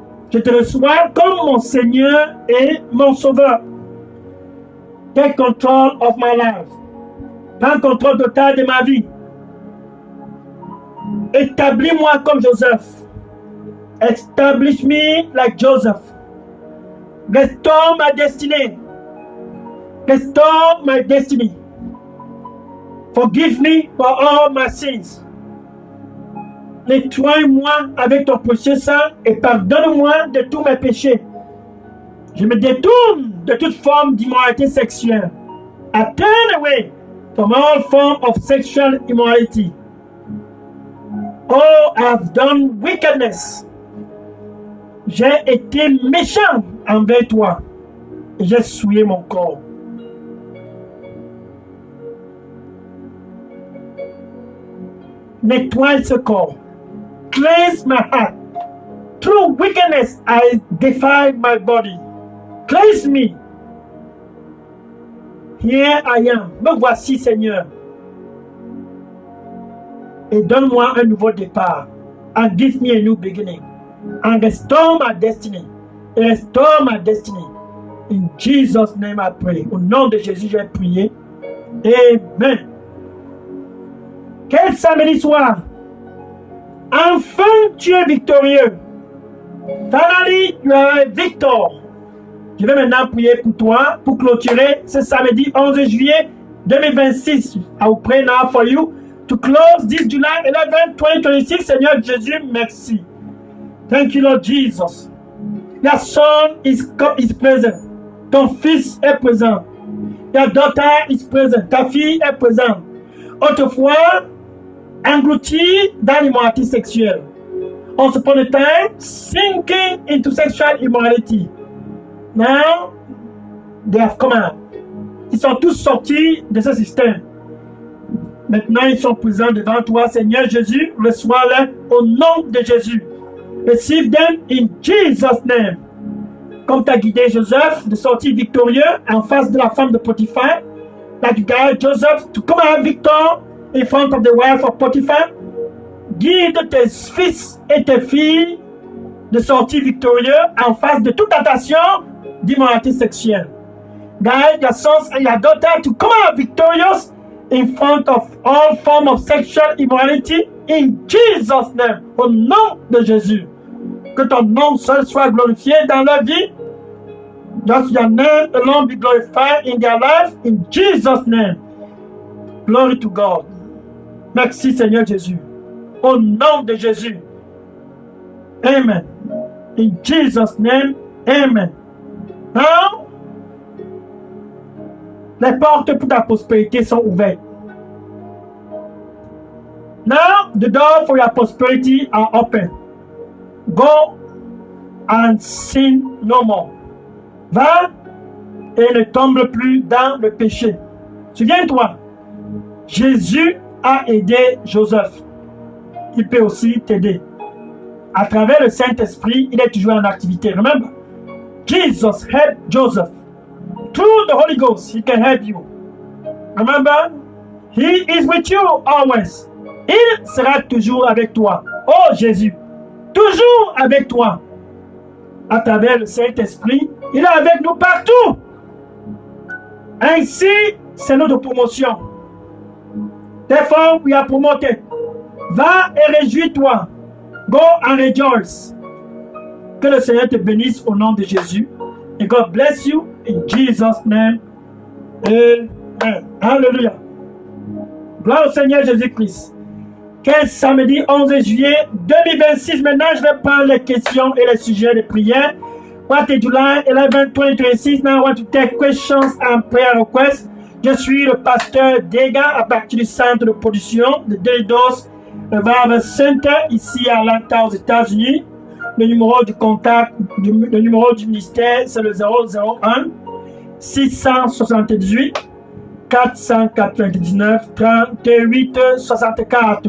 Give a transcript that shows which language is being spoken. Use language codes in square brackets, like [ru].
[fr] Je te reçois comme mon Seigneur et mon Sauveur. [en] Take control of my life. [fr] Prends contrôle total de ma vie. Établis-moi comme Joseph. [en] Establish me like Joseph. Restore my destiny. Restore my destiny. Forgive me for all my sins. [fr] Nettoie-moi avec ton précieux sang et pardonne-moi de tous mes péchés. Je me détourne de toute forme d'immoralité sexuelle. [en] I turn away from all form of sexual immorality. Oh, I've done wickedness. [fr] J'ai été méchant envers toi et j'ai souillé mon corps. Nettoie ce corps. [en] Cleanse my heart. Through wickedness, I defile my body. Cleanse me. Here I am. [fr] Me voici, Seigneur. Et donne-moi un nouveau départ. [en] And give me a new beginning. And restore my destiny. And restore my destiny. In Jesus' name I pray. [fr] Au nom de Jésus, j'ai prié. Amen. Quel samedi soir. Enfin, tu es victorieux. [en] Finally, you are a victor. [fr] Je vais maintenant prier pour toi, pour clôturer ce samedi 11 juillet 2026. [en] I will pray now for you to close this July 11, 2026. [fr] Seigneur Jésus, merci. [en] Thank you, Lord Jesus. Your son is present. [fr] Ton fils est présent. [en] Your daughter is present. [fr] Ta fille est présente. Autrefois, englouti dans l'immoralité sexuelle. [en] Once upon a time, sinking into sexual immorality. Now, they have come out. [fr] Ils sont tous sortis de ce système. Maintenant, ils sont présents devant toi, Seigneur Jésus. Reçois-les au nom de Jésus. [en] Receive them in Jesus' name. [fr] Comme tu as guidé Joseph de sortir victorieux en face de la femme de Potiphar, [en] like you guide Joseph to come out victor in front of the wife of Potiphar, [fr] guide tes fils et tes filles de sortir victorieux en face de toute tentation d'immoralité sexuelle. [en] Guide your sons and your daughter to come out victorious in front of all forms of sexual immorality in Jesus' name. [fr] Au nom de Jésus. Que ton nom seul soit glorifié dans leur vie. [en] Just your name alone be glorified in their life in Jesus' name. Glory to God. [fr] Merci Seigneur Jésus. Au nom de Jésus. Amen. [en] In Jesus' name, amen. [fr] Now, les portes pour ta prospérité sont ouvertes. [en] Now, the door for your prosperity are open. Go and sin no more. [fr] Va et ne tombe plus dans le péché. Souviens-toi, Jésus a aidé Joseph. Il peut aussi t'aider. À travers le Saint-Esprit, il est toujours en activité. [en] Remember, Jesus helped Joseph. Through the Holy Ghost, he can help you. Remember, he is with you always. [fr] Il sera toujours avec toi. Oh Jésus, toujours avec toi. À travers le Saint-Esprit, il est avec nous partout. Ainsi, c'est notre promotion. [en] Therefore, we are promoted. [fr] Va et réjouis-toi. [en] Go and rejoice. [fr] Que le Seigneur te bénisse au nom de Jésus. [en] And God bless you in Jesus' name. Amen. Alléluia. [fr] Gloire au Seigneur Jésus-Christ. Quel samedi 11 juillet 2026. Maintenant, je vais prendre les questions et les sujets de prière. [en] What is July 11, 2026? Now I want to take questions and prayer requests. [fr] Je suis le pasteur Dega à partir du centre de production de Delidos Revival Center ici à Atlanta aux États-Unis. Le numéro du contact, le numéro du ministère, c'est le 001 678 499 38 64.